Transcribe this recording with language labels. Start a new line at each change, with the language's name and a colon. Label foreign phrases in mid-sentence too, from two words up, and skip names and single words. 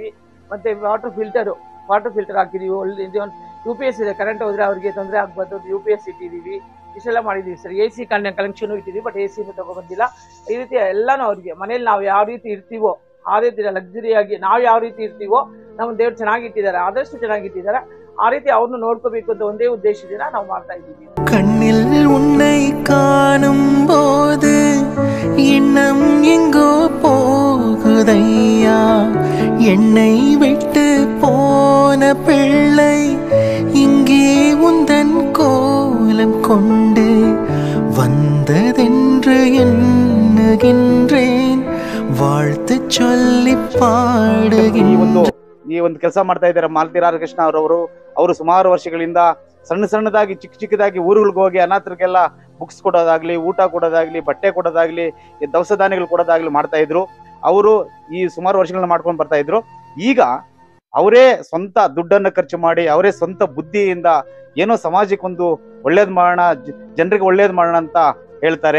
Kannada: ಮತ್ತೆ
English: water filter
Kannada: ಹಾಕಿದೀವಿ. ಒಳ್ಳೆ UPS ಇದೆ, ಕರೆಂಟ್ ಹೋದ್ರೆ ಅವ್ರಿಗೆ ತೊಂದರೆ ಆಗ್ಬಾರ್ದು UPS ಇಟ್ಟಿದೀವಿ. ಇಷ್ಟೆಲ್ಲ ಮಾಡಿದೀವಿ ಸರ್.
English: AC connection
Kannada: ಇಟ್ಟಿದೀವಿ,
English: but AC
Kannada: ತಗೊಬಂದಿಲ್ಲ. ಈ ರೀತಿ ಎಲ್ಲಾನು ಅವ್ರಿಗೆ ಮನೇಲಿ ನಾವು ಯಾವ ರೀತಿ ಇರ್ತೀವೋ ಆ ರೀತಿ ಲಕ್ಸುರಿಯಾಗಿ ನಾವು ಯಾವ ರೀತಿ ಇರ್ತೀವೋ ನಮ್ಮ ದೇವ್ರು ಚೆನ್ನಾಗಿಟ್ಟಿದ್ದಾರೆ, ಆದಷ್ಟು ಚೆನ್ನಾಗಿಟ್ಟಿದ್ದಾರೆ. ಆ ರೀತಿ ಅವ್ರನ್ನ ನೋಡ್ಕೋಬೇಕು ಅಂತ ಒಂದೇ ಉದ್ದೇಶದಿಂದ ನಾವು ಮಾಡ್ತಾ ಇದ್ದೀವಿ.
Tamil: கண்ணில் உன்னை காணும் போது எண்ணம் எங்கோ போகுதையா, என்னை விட்டு போன பிள்ளை இங்கே உந்தன் கோலம் கொண்டு வந்ததென்று எண்ணுகின்றேன், வாழ்த்து சொல்லி பாடுகின்றேன்.
Kannada: ಈ ಒಂದು ಕೆಲಸ ಮಾಡ್ತಾ ಇದ್ದಾರೆ ಮಾಲತಿ ರಾಧಾಕೃಷ್ಣ ಅವರು ಸುಮಾರು ವರ್ಷಗಳಿಂದ ಸಣ್ಣದಾಗಿ ಚಿಕ್ಕದಾಗಿ ಊರುಗಳಿಗೆ ಹೋಗಿ ಅನಾಥರಿಗೆಲ್ಲ ಬುಕ್ಸ್ ಕೊಡೋದಾಗ್ಲಿ, ಊಟ ಕೊಡೋದಾಗ್ಲಿ, ಬಟ್ಟೆ ಕೊಡೋದಾಗ್ಲಿ, ದವಸ ಧಾನ್ಯಗಳು ಕೊಡೋದಾಗ್ಲಿ ಮಾಡ್ತಾ ಇದ್ರು. ಅವರು ಈ ಸುಮಾರು ವರ್ಷಗಳನ್ನ ಮಾಡ್ಕೊಂಡು ಬರ್ತಾ ಇದ್ರು. ಈಗ ಅವರೇ ಸ್ವಂತ ದುಡ್ಡನ್ನು ಖರ್ಚು ಮಾಡಿ ಅವರೇ ಸ್ವಂತ ಬುದ್ಧಿಯಿಂದ ಏನೋ ಸಮಾಜಕ್ಕೊಂದು ಒಳ್ಳೇದ್ ಮಾಡೋಣ, ಜನರಿಗೆ ಒಳ್ಳೇದ್ ಮಾಡೋಣ ಅಂತ ಹೇಳ್ತಾರೆ.